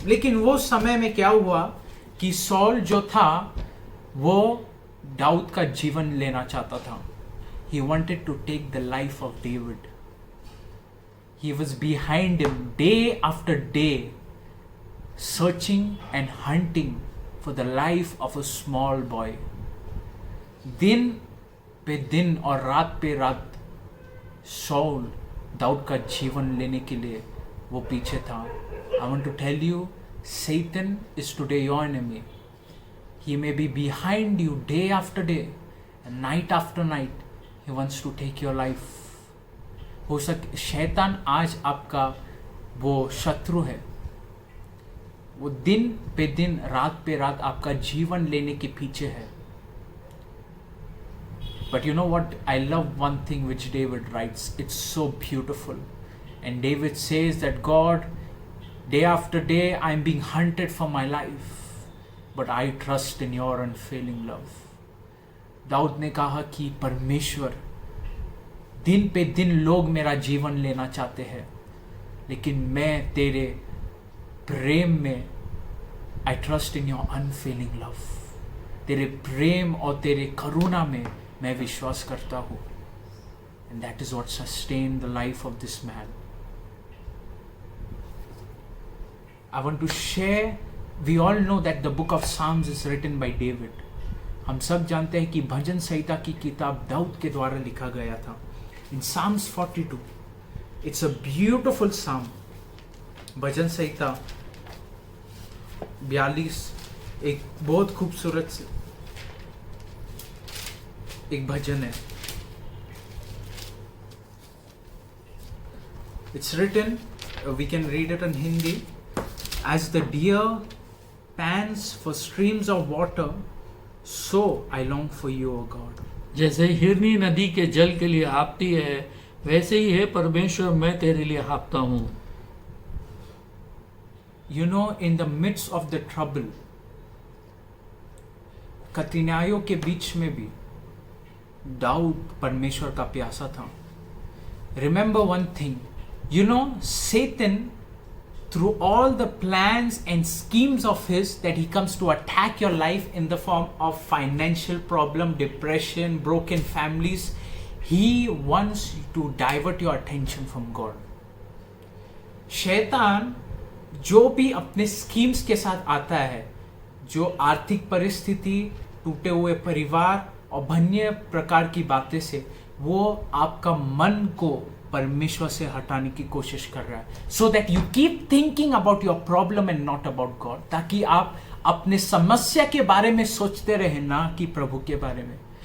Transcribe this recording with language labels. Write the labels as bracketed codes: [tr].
[hi] लेकिन वो समय में क्या हुआ कि सॉल जो था वो दाऊद का जीवन लेना चाहता था. [en] He wanted to take the life of David. He was behind him day after day, searching and hunting for the life of a small boy. [hi] दिन पे दिन और रात पे रात शाऊल दाऊद का जीवन लेने के लिए वो पीछे था. [en] I want to tell you, Satan is today your enemy. He may be behind you day after day, night after night he wants to take your life. [hi] हो सके शैतान आज आपका वो शत्रु है, वो दिन पे दिन रात पे रात आपका जीवन लेने के पीछे है। [en] But you know what? I love one thing which David writes. It's so beautiful. And David says that God, day after day, I'm being hunted for my life. But I trust in your unfailing love. [hi] Dawood ने कहा कि परमेश्वर, दिन पे दिन लोग मेरा जीवन लेना चाहते हैं, लेकिन मैं तेरे प्रेम में, [en] I trust in your unfailing love. [hi] तेरे प्रेम और तेरे करुणा में मैं विश्वास करता हूँ। [en] And that is what sustained the life of this man. I want to share, we all know that the book of Psalms is written by David. [hi] हम सब जानते हैं कि भजन संहिता की किताब दाऊद के द्वारा लिखा गया था। [en] In Psalms 42, it's a beautiful psalm. [hi] भजन संहिता 42 एक बहुत खूबसूरत एक भजन है। [en] It's written, we can read it in Hindi, as the deer pants for streams of water, so I long for you, O God. [hi] जैसे हिरनी नदी के जल के लिए हाँफती है, वैसे ही है परमेश्वर, मैं तेरे लिए हाँफता हूँ। [en] You know, in the midst of the trouble, [hi] कठिनाइयों के बीच में भी दाऊद परमेश्वर का प्यासा था। [en] Remember one thing, you know, Satan, through all the plans and schemes of his, that he comes to attack your life in the form of financial problem, depression, broken families, he wants to divert your attention from God. [hi] शैतान जो भी अपने schemes के साथ आता है, जो आर्थिक परिस्थिति, टूटे हुए परिवार और अन्य प्रकार की बातें से, वो आपका मन को परमेश्वर से हटाने की कोशिश कर रहा है, [en] so that you keep thinking about your problem and not about God, [hi] ताकि आप अपने समस्या के बारे में सोचते रहे, ना कि प्रभु के बारे में।